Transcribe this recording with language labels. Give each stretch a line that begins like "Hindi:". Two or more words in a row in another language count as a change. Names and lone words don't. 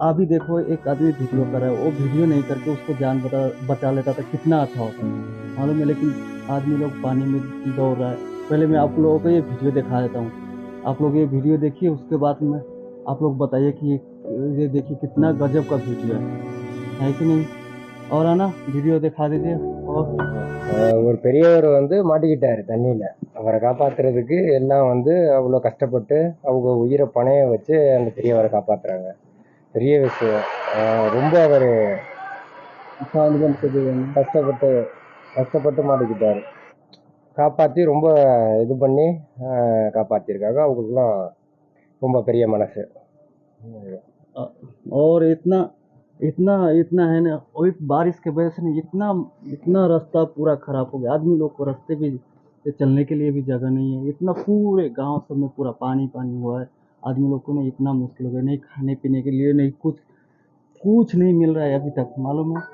Hindi: अभी देखो एक आदमी वीडियो कर रहा है, वो वीडियो नहीं करके उसको जान बचा लेता था, कितना अच्छा होता, मालूम है। लेकिन आदमी लोग पानी में दौड़ रहा है। पहले मैं आप लोगों को ये वीडियो दिखा देता हूँ, आप लोग ये वीडियो देखिए, उसके बाद में आप लोग बताइए कि ये देखिए कितना गजब का वीडियो है कि नहीं। और है ना, वीडियो दिखा दीजिए। और
Tamil: ஒரு பெரியவர் வந்து மாட்டிக்கிட்டாரு தண்ணியில. அவரை காப்பாத்துறதுக்கு எல்லாம் வந்து அவ்வளோ கஷ்டப்பட்டு அவங்க உயிரை பணைய வச்சு அந்த பெரியவரை காப்பாத்துறாங்க. பெரிய விஷயம். ரொம்ப அவர்
Hindi: साउंड बंद कर देगा ना।
Tamil: கஷ்டப்பட்டு கஷ்டப்பட்டு மாட்டிக்கிட்டாரு. காப்பாற்றி ரொம்ப இது பண்ணி காப்பாற்றிருக்காங்க. அவங்களுக்குலாம் ரொம்ப பெரிய மனசு.
Hindi: और इतना इतना इतना है ना, और बारिश के वजह से ना इतना इतना रास्ता पूरा खराब हो गया। आदमी लोग को रास्ते भी पे चलने के लिए भी जगह नहीं है। इतना पूरे गांव सब में पूरा पानी पानी हुआ है। आदमी लोग को ना इतना मुश्किल हो गया, नहीं खाने पीने के लिए, नहीं कुछ कुछ नहीं मिल रहा है अभी तक, मालूम है।